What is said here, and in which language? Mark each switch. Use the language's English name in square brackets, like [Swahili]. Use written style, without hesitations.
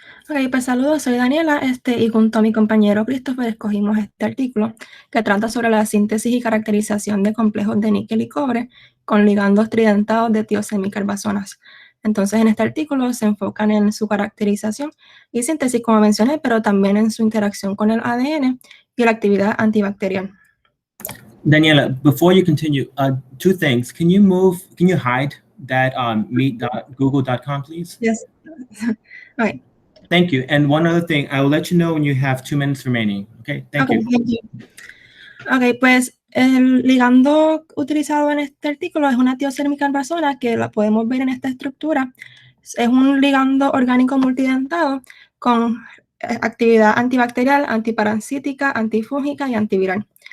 [Spanish] Ok, pues saludos, soy Daniela, y junto a mi compañero Christopher escogimos este artículo que trata sobre la síntesis y caracterización de complejos de níquel y cobre con ligandos tridentados de tiosemicarbazonas. Entonces, en este artículo se enfocan en su caracterización y síntesis, como mencioné, pero también en su interacción con el ADN y la actividad antibacterial. [English] Daniela, before you continue, two things. Can you hide that meet.google.com, please? Yes. Okay. Thank you. And one other thing, I will let you know when you have 2 minutes remaining. Okay, thank you. Thank you. [Spanish] Ok, pues el ligando utilizado en este artículo es una tiosemicarbazonas que la podemos ver en esta estructura. Es un ligando orgánico multidentado con actividad antibacterial, antiparasítica, antifúngica y antiviral.